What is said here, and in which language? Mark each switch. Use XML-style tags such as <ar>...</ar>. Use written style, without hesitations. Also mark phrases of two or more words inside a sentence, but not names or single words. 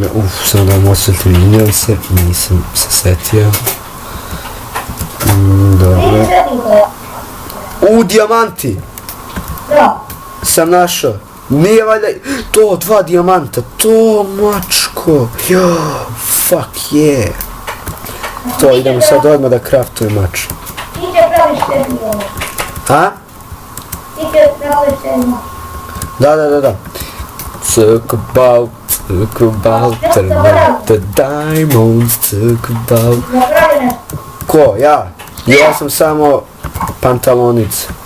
<sr>samo da vam osvetlim, izvinjam se, nisam se setio. Dobro. Dijamanti! Da. Sam našao. Nije valjda... To, 2 dijamanta. To, mačko.</sr> <en>Jo, fuck yeah.</en> <sr>To, idemo sad odmah da craftujem mač. Ti će praviš sebi ovo. Ha? Ti će praviš sebi mač. Da. Took about, turn out the diamonds, took about... Napravi nešto. Ko, ja? Ja sam samo pantalonice.</sr>